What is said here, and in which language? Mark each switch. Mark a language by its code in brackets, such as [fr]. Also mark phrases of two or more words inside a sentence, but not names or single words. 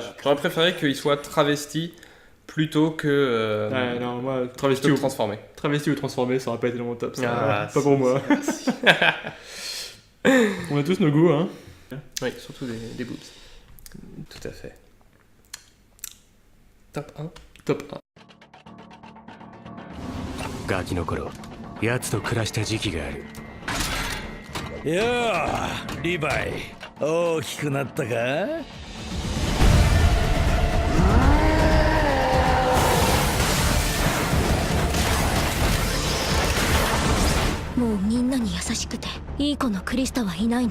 [fr] J'aurais préféré qu'ils soient travestis plutôt que, Ouais, non, moi, plutôt que transformés. travesti ou transformé, ça aurait pas été dans mon top. Ça, Ah, pas pour moi. On a tous nos goûts, hein. Oui, surtout des boobs. Tout à fait. Top 1. Top 1. [ja] ガキの頃奴と暮らした時期がある。ようリヴァイ、大きくなったか？もうみんなに優しくていい子のクリスタはいないの。